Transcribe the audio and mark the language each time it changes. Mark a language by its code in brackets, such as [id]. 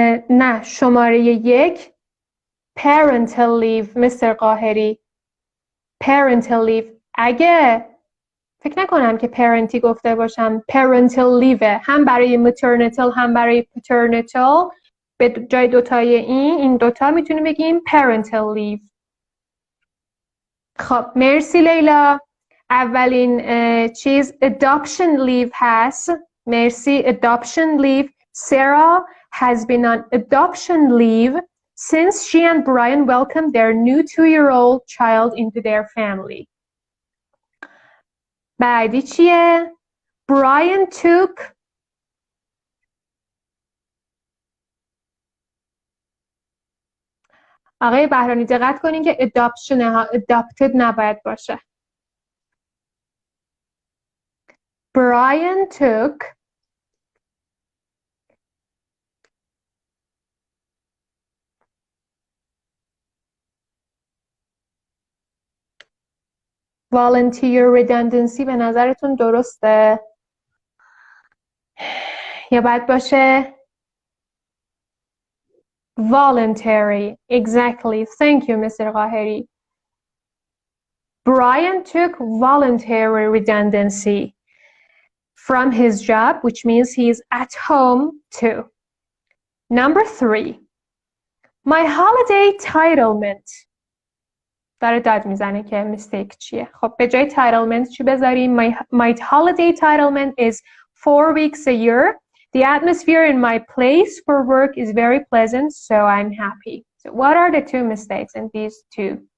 [fa] نه شماره یک parental leave مستر قاهری parental leave اگه فکر نکنم که parentی گفته باشم parental leave هم برای maternal هم برای paternal به جای دوتای این دوتا میتونیم بگیم parental leave. خب مرسی لیلا. اولین چیز adoption leave هست. مرسی. adoption leave. [en] Sarah has been on adoption leave since she and Brian welcomed their new 2-year-old child into their family. [fa] بعدی چیه؟ [en] Brian took [fa] آقای بهرانی دقت کنین که adoption ها adopted نباید باشه. [en] Brian took volunteer redundancy [fa] به نظرتون درسته؟ یا باید باشه voluntary. [en] Exactly. Thank you, Mr. Qaheri. Brian took voluntary redundancy from his job, which means he's at home too. Number 3. My holiday entitlement. [fa] داره داد میزنه که mistake چیه. خب به جای entitlement چی بذاریم؟ [en] My holiday entitlement is 4 weeks a year. The atmosphere in my place for work is very pleasant, so I'm happy. So what are the two mistakes in these two?